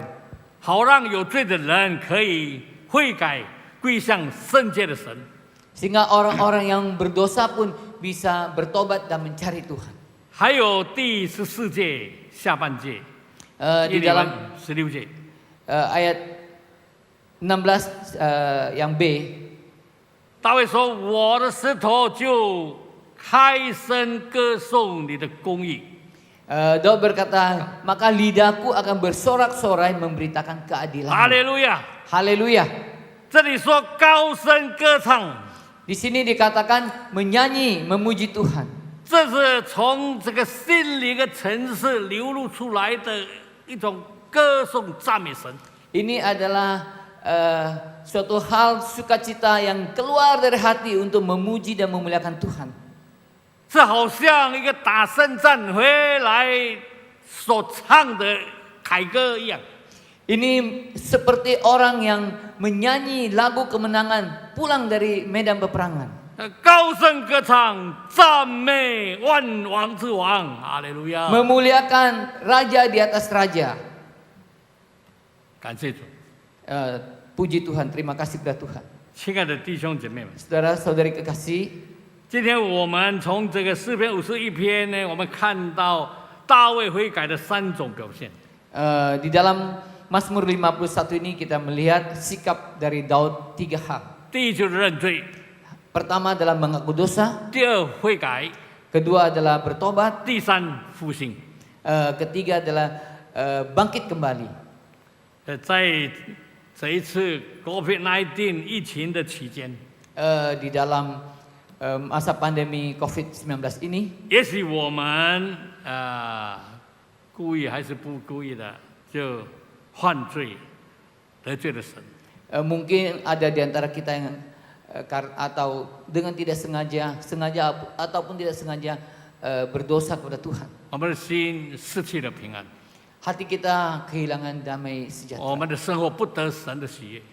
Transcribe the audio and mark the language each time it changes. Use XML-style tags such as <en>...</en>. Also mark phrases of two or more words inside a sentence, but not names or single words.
<zh>好让有罪的人可以悔改归向圣洁的神。</zh> <id>Sehingga orang-orang yang berdosa pun bisa bertobat dan mencari Tuhan.</id> <zh>还有第14节下半节，</zh> <id>Di dalam</id> <zh>16节，</zh> <id>ayat 16 yang B,</id> <zh>大卫说：“我的舌头就开声歌颂你的公义。”</zh> <id>Daud berkata, maka lidahku akan bersorak-sorai memberitakan keadilan.</id> <zh>哈利路亚！</zh> <id>Haleluya.</id> <zh>这里说高声歌唱。</zh> <id>Di sini dikatakan menyanyi, memuji Tuhan.</id> <zh>这是从这个心灵的层次流露出来的一种歌颂赞美神。</zh> <id>Ini adalah suatu hal sukacita yang keluar dari hati untuk memuji dan memuliakan Tuhan.</id> <zh>这好像一个打胜仗回来所唱的凯歌一样。</zh> <id>Ini seperti orang yang menyanyi lagu kemenangan pulang dari medan peperangan.</id> <zh>高声歌唱，赞美万王之王，哈利路亚！</zh> <id>Memuliakan raja di atas raja.</id> <zh>感谢主，</zh> <id>Puji Tuhan, terima kasih kepada Tuhan.</id> <zh>亲爱的弟兄姐妹们，</zh> <id>Saudara-saudari kekasih,</id> <zh>今天我们从这个诗篇51篇呢，我们看到大卫悔改的3种表现。</zh> <id>di dalam Mazmur 51 ini kita melihat sikap dari Daud 3 hal.</id> <zh>第一就是认罪，</zh> <id>Pertama adalah mengaku dosa,</id> <zh>第二悔改，</zh> <id>kedua adalah bertobat,</id> <zh>第三复兴。</zh> <id>ketiga adalah bangkit kembali.</id> <zh>在这一次 COVID-19 疫情的期间，</zh> <id>Di dalam masa pandemi COVID-19 ini,</id> <zh>也许我们故意还是不故意的就犯罪，得罪了神。</zh> <id>mungkin ada di antara kita yang atau dengan tidak sengaja ataupun tidak sengaja berdosa kepada Tuhan.</id> <zh>我们的心失去了平安，</zh> <id>Hati kita kehilangan damai</id> <zh>我</zh> <id>sejahtera.</id> <zh>们的生活不得神的喜悦。</zh>